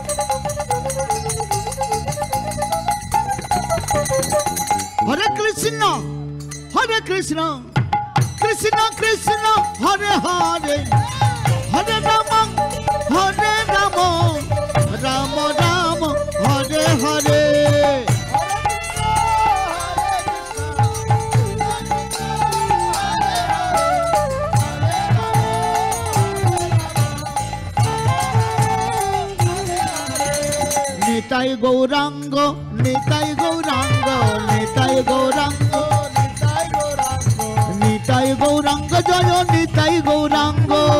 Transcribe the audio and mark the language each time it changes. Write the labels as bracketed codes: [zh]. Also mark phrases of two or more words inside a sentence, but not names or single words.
[sa] Hare Krishna, কৃষ্ণ কৃষ্ণ কৃষ্ণ হরে হরে হরে রাম রাম রাম হরে হরে [bn] নিতাই গৌরাঙ্গ নিতাই গৌরাঙ্গ নিতাই গৌরাঙ্গ নিতাই গৌরাঙ্গ জয় নিতাই গৌরাঙ্গ